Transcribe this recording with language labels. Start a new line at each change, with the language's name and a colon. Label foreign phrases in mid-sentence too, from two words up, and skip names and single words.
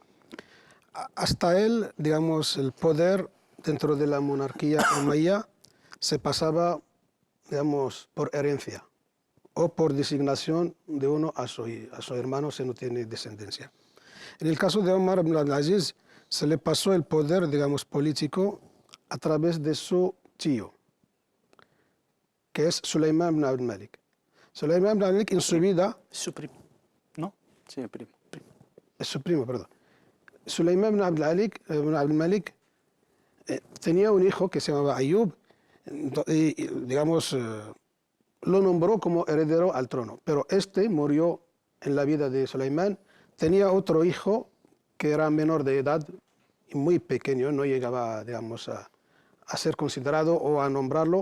Spanish: Hasta él, digamos, el poder dentro de la monarquía umayya se pasaba, digamos, por herencia o por designación de uno a su hermano si no tiene descendencia. En el caso de Umar ibn Abd-al-Aziz se le pasó el poder, digamos, político a través de su tío, que es Sulayman ibn Abd al-Malik. Sulayman ibn Abd al-Malik en su vida... Su primo, ¿no? Sí, primo. Es su primo, perdón. Sulayman ibn Abd al-Malik tenía un hijo que se llamaba Ayub, y digamos, lo nombró como heredero al trono, pero este murió en la vida de Sulayman. Tenía otro hijo que era menor de edad y muy pequeño, no llegaba, digamos, a ser considerado o a nombrarlo.